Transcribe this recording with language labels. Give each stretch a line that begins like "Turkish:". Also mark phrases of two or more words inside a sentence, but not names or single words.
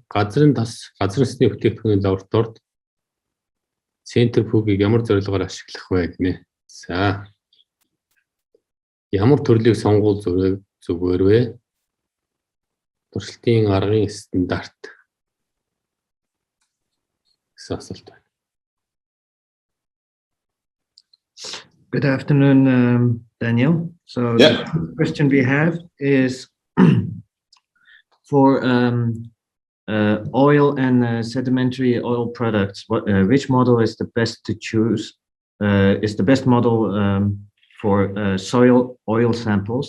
Mongolian: Газрын насны бүтээгдэхүүний лабораторид центрифугийг ямар зорилгоор ашиглах вэ гэнэ. За ямар төрлийг сонгуул зүгээр вэ? Туршилтын аргын стандарт гэсэн асуулт байна.
English: Good afternoon, Daniel. So the question we have is for oil and sedimentary oil products. Which model is the best to choose? Is the best model for soil oil samples?